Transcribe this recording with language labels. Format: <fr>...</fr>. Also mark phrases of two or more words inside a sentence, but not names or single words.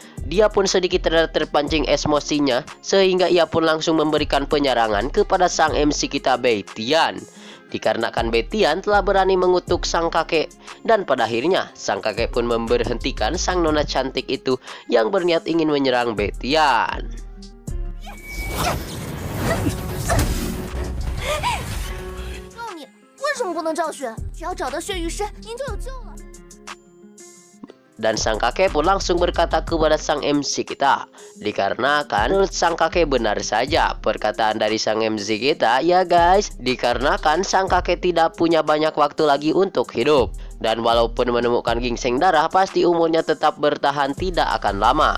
<id>Dia pun sedikit terpancing emosinya, sehingga ia pun langsung memberikan penyerangan kepada sang MC kita Bai Tian. Dikarenakan Bai Tian telah berani mengutuk sang kakek, dan pada akhirnya sang kakek pun memberhentikan sang nona cantik itu yang berniat ingin menyerang Bai Tian.</id> <zh>为什么不能照血？只要找到血瘀深，您就有救了。</zh> <id>Dan sang kakek pun langsung berkata kepada sang MC kita, dikarenakan menurut sang kakek benar saja perkataan dari sang MC kita ya guys, dikarenakan sang kakek tidak punya banyak waktu lagi untuk hidup. Dan walaupun menemukan gingseng darah, pasti umurnya tetap bertahan tidak akan lama.</id>